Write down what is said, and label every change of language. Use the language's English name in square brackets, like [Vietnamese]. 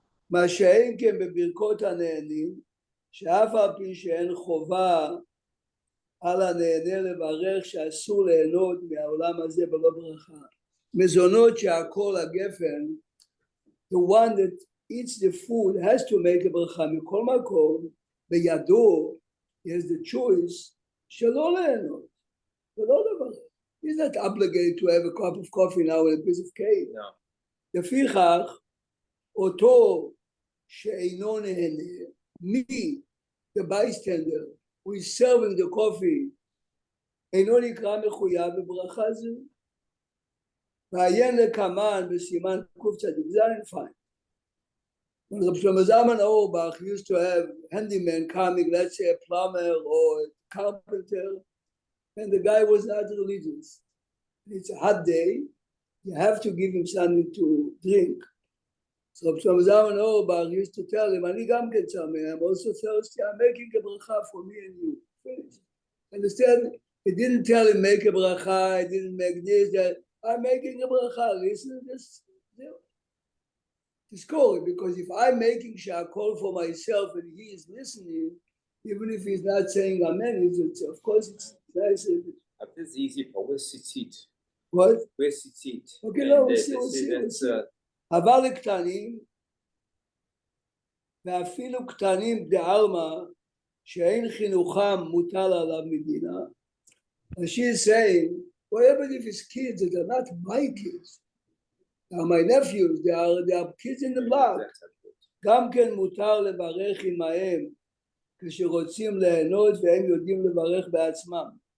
[Hebrew] מה שאין כן בברכות הנהנים, שאף על פי שאין חובה על הנהנה לברך שאסור ליהנות מהעולם הזה בלא ברכה. מזונות שהכל הגפן, [English] the one that eats the food has to make a ברכה. [Hebrew] מכל מקום, בידו, [English] he has the choice [Hebrew] שלא ליהנות, ולא לברך. [English] He's not obligated to have a cup of coffee now and a piece of cake. No. [Hebrew] לפיכך, אותו שאינו נהנה, [English] me, the bystander, who is serving the coffee, [Hebrew] אינו נקרא מחויב בברכה זו. ועיין לקמן בסימן קצ"ז, [English] fine. When Rabbi Shlomo Zalman Auerbach used to have handyman coming, let's say a plumber or a carpenter, and the guy was not religious. It's a hot day. You have to give him something to drink. So Shlomo Zalman Auerbach used to tell him, [Hebrew] "Ani gam ken tzameh, [English] I'm also thirsty. I'm making a bracha for me and you." Finish. Understand? He didn't tell him make a bracha. He didn't make this. That. I'm making a bracha. Listen to this. It's cool because if I'm making shakol for myself and he is listening, even if he's not saying amen, it's of course it's nice. This is easy, but where's tzitzit? What? Where's tzitzit? Okay, no, we'll see. [Hebrew] אבל קטנים, ואפילו קטנים בעלמא, שאין חינוכם מוטל עליו מדינה. [English] And she is saying, what happened if his kids that are not my kids? They are my nephews, they are kids in the block. [Hebrew] גם כן מותר לברך עמהם, כשרוצים ליהנות והם יודעים לברך בעצמם.